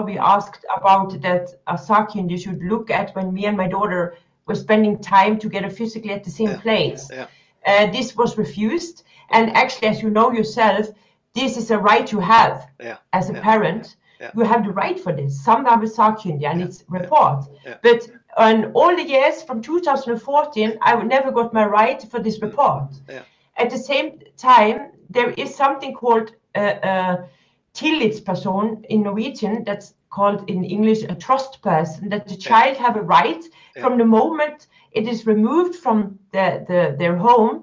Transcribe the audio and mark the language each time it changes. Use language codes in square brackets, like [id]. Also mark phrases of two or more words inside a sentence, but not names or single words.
[en] We asked about that Sakin you should look at when me and my daughter were spending time together physically at the same place. This was refused, and actually, as you know yourself, this is a right you have as a parent. You have the right for this. [no] Samvær med sakkyndig, [en] and it's report. But on all the years from 2014, I never got my right for this report. At the same time, there is something called tillitsperson in Norwegian. That's called in English a trust person, that the child have a right from the moment it is removed from their home.